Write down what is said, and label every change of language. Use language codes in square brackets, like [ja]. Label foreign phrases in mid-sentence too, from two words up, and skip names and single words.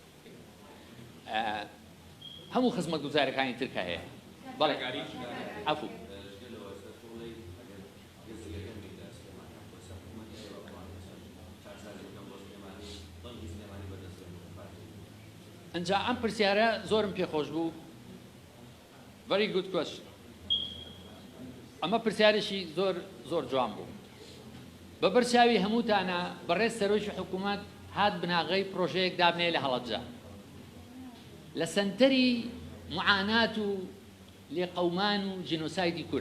[ckb] هەموو خزمەتگوزارەکانی ترکە هەیە. بەڵێ عەفو. ئەنجا ئەم پرسیارە زۆرم پێخۆش بوو. [en] very good question. [ckb] ئەمە پرسیارێکی زۆر جوان بوو. بە بەرچاوی هەمووتانە بەڕێز سەرۆکی حکوومەت هات بناغەی پرۆژەیەک دابنێ لە هەڵەبجە لە سەنتەری معانات و لێقەومان و جینۆسایدی کورد.